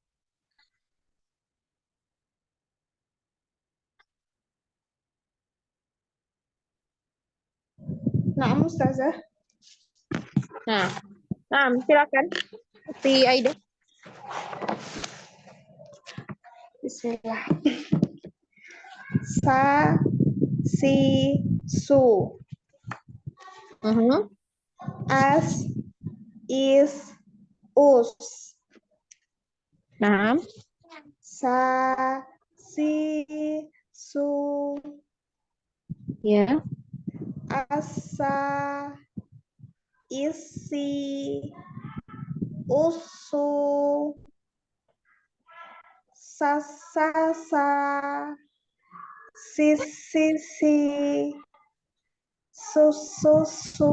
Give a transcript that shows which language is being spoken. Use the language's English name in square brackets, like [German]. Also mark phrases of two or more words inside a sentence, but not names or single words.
[Malay] Nah, Ustazah. Nah, silakan. Ukti Aida. Bismillah. Sa, si, su. As, is, us. Nah, Sa, si, su, Ya. asa, isi, usu, sasasa, sisi, susu,